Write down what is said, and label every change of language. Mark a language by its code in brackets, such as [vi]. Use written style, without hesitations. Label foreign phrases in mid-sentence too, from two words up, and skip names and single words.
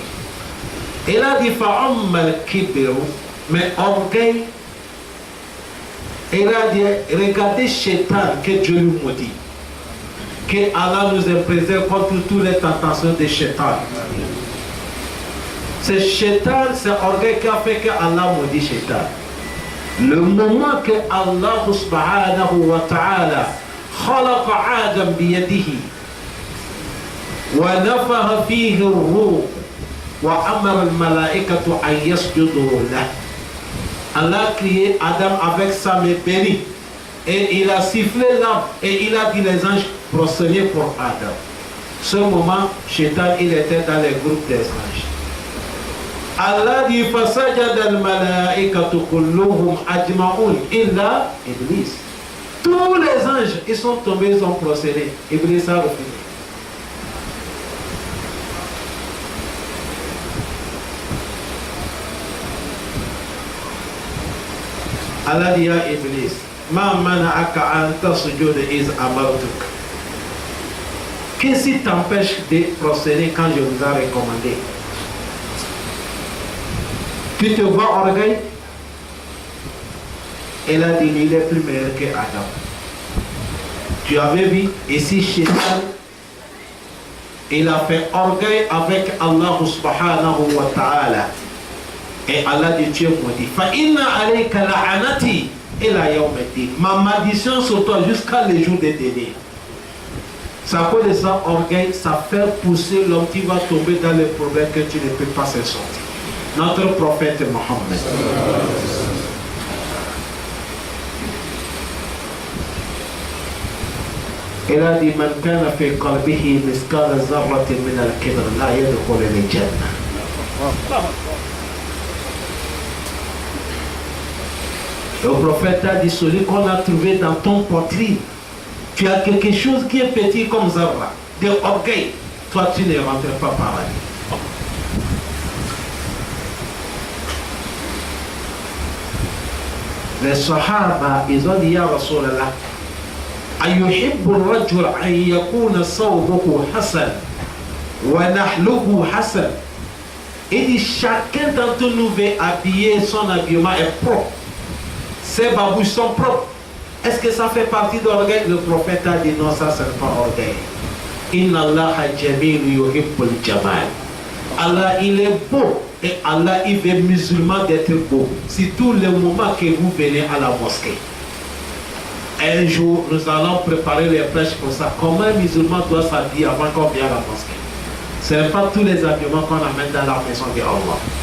[fr] Et là, il dit, mais orgueil, il a dit, regardez Shaitan, que Dieu lui maudit. Que Allah nous est préservé contre toutes les tentations de Shaitan. C'est Shaitan, c'est orgueil qui a fait que Allah maudit Shaitan. Le moment que [ar] الله سبحانه وتعالى خلق آدم بيده ونفخ فيه الروح وأمر الملائكة أن يسجدوا له. [fr] Allah a créé Adam avec sa main bénie et il a sifflé l'âme et il a dit les anges prosterner pour Adam. Ce moment, Shaitan il était dans les groupes des anges. Allah dit [ar] فَسَجَدَ الْمَلَائِكَةُ كُلُّهُمْ أَجْمَعُونَ إِلَّا Iblis. [fr] Tous les anges, ils sont tombés, ils ont procédé. Iblis a refusé. Allah dit à Iblis, [ar] ما منعك أن تسجد إذ أمرتك. [fr] Qu'est-ce qui t'empêche de procéder quand je vous ai recommandé? Tu te vois orgueil? Elle a dit, il est plus meilleur que Adam. Tu avais vu, ici, Shaitan, il a fait orgueil avec Allah [ar] سبحانه وتعالى. [fr] Et Allah dit, tu es maudit. [ar] فإن عليك لعنتي إلى يوم الدين. [fr] Ma malédiction sur toi jusqu'à le jour des derniers. Ça cause de ça, orgueil, ça fait pousser l'homme qui va tomber dans les problèmes que tu ne peux pas s'en sortir. Notre prophète Mohammed. Il a dit, [ar] من كان في قلبه مثقال ذرة من الكبر لا يدخل الجنة. [fr] Le prophète a dit, celui qu'on a trouvé dans ton poitrine, tu as quelque chose qui est petit comme Zarra, de orgueil, toi tu ne rentres pas par là. Les Sahaba, ils ont dit, [ar] يا رسول الله أيحب الرجل أن يكون ثوبه حسن ونعله حسن. [fr] Il dit, chacun d'entre nous veut habiller, son habillement est propre. Ses babouches sont propres. Est-ce que ça fait partie de l'orgueil? Le prophète a dit non, ça c'est pas orgueil. [ar] إن الله جميل يحب الجمال. [fr] Allah il est beau et Allah il veut musulman d'être beau. C'est tout le moment que vous venez à la mosquée. Un jour nous allons préparer les prêches pour ça. Comment un musulman doit s'habiller avant qu'on vienne à la mosquée? Ce n'est pas tous les habillements qu'on amène dans la maison de Allah.